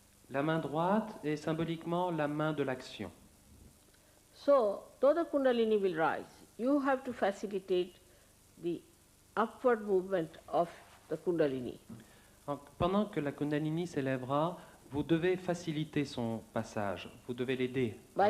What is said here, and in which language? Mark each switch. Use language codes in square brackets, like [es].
[fr] La main droite est symboliquement la main de l'action. [en] So, though the Kundalini will rise, you have to facilitate the upward movement of the Kundalini. [fr] Donc, pendant que la Kundalini s'élèvera, vous devez faciliter son passage, vous devez l'aider à